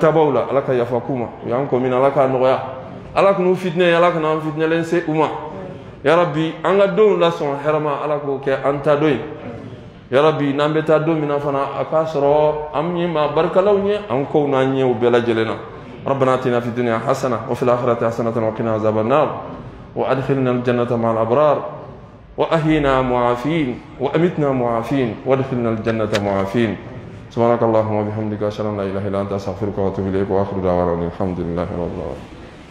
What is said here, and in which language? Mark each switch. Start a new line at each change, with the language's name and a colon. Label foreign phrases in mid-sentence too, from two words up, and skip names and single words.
Bambara: tabaw la Ala ka yafa k'u ma u y'an kɔ min Ala k'a nɔgɔya Ala kan'u fitinɛ Ala kana an fitinɛlen se u ma ya Rabbi an ka denw lasɔn hɛrɛ ma Ala k'o kɛ an ta don ye ya Rabbi n'an bɛ taa don min na fana a k'a sɔrɔ an ye maa barikalaw ye an kow n'an ɲɛw bɛɛ lajɛlen na
Arabic: ربنا آتنا في الدنيا حسنة وفي الآخرة حسنة وقنا عذاب النار وأدخلنا الجنة مع الأبرار وأهينا معافين وأمتنا معافين وادخلنا الجنة معافين سبحانك اللهم وبحمدك أشهد أن لا إله إلا أنت أستغفرك وأتوب إليك وآخر دعوانا الحمد لله رب العالمين